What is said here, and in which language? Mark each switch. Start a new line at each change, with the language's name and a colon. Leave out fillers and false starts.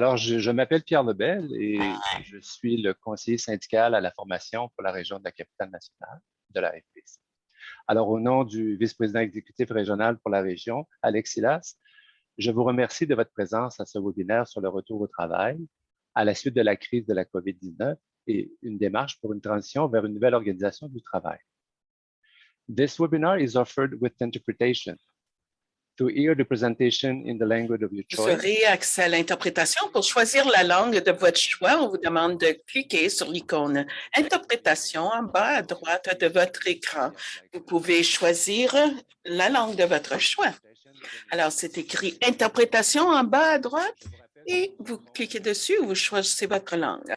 French: Alors, je m'appelle Pierre Lebel et je suis le conseiller syndical à la formation pour la région de la capitale nationale de la FPC. Alors, au nom du vice-président exécutif régional pour la région, Alex Silas, je vous remercie de votre présence à ce webinaire sur le retour au travail à la suite de la crise de la COVID-19 et une démarche pour une transition vers une nouvelle organisation du travail.
English: This webinar is offered with interpretation. To hear the presentation in the language of your
French: Vous
English: choice,
French: aurez accès à l'interprétation. Pour choisir la langue de votre choix, on vous demande de cliquer sur l'icône Interprétation en bas à droite de votre écran. Vous pouvez choisir la langue de votre choix. Alors, c'est écrit Interprétation en bas à droite et vous cliquez dessus ou vous choisissez votre langue.